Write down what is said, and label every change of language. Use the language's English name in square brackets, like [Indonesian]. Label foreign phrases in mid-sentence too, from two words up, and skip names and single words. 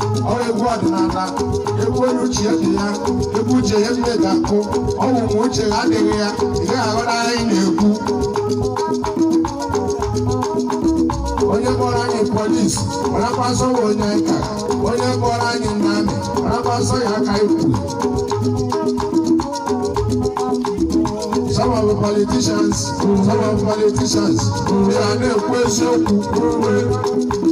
[Igbo] Ọ egwu ọdịnala, egwu onye uche ya dị ya, egwu uche ya nne ga-akụ. Ọ bụ mgbe uche ya adịghị ya, ị gaghị aghọta ihe anyị na-ekwu. Onye kpọrọ anyị polis, marakwa nsọ bụ onye anyị ka. Onye kpọrọ anyị nna amị, marakwa nsọ ya aka ikwu. [English] Some of the politicians, some of the politicians, they are [Igbo] na-ekwu eziokwu.